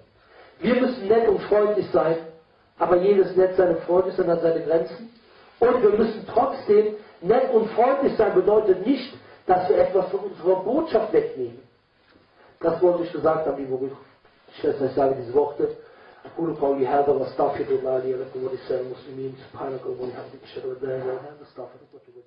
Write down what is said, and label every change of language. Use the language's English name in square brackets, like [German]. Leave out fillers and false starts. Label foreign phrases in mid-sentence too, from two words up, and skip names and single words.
[German] Wir müssen nett und freundlich sein, Aber jedes Netz seine Freunde ist und hat seine Grenzen. Und wir müssen trotzdem, nett und freundlich sein bedeutet nicht, dass wir etwas von unserer Botschaft wegnehmen. Das wollte ich gesagt haben, liebe Schwester, ich sage diese Worte. [Arabic] أقول قولي هذا وأستغفر الله لي ولكم ولسائر المسلمين سبحانك اللهم وبحمدك أشهد أن لا إله إلا أنت أستغفرك وأتوب إليك